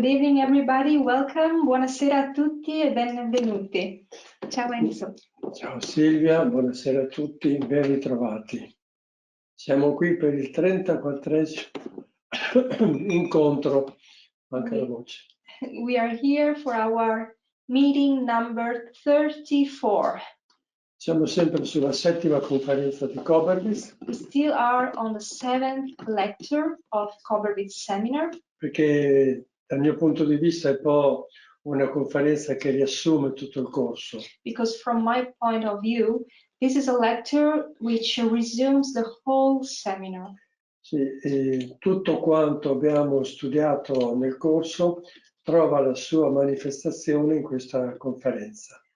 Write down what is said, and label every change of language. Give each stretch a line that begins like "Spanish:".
English: morning everybody, welcome,
Italian: buonasera a tutti e benvenuti. Ciao Enzo. Ciao Silvia, buonasera a tutti, ben ritrovati. Siamo qui per il 34esimo incontro, manca la voce.
English: We are here for our meeting number 34.
Italian: Siamo sempre sulla settima conferenza di Koberwitz.
English: We still are on the 7th lecture of Koberwitz seminar.
Italian: Perché dal mio punto di vista è un po' una conferenza che riassume tutto il corso.
English: Because from my point of view, this is a lecture which resumes the whole seminar.
Italian: Sì, e tutto quanto abbiamo studiato nel corso trova la sua manifestazione in questa conferenza.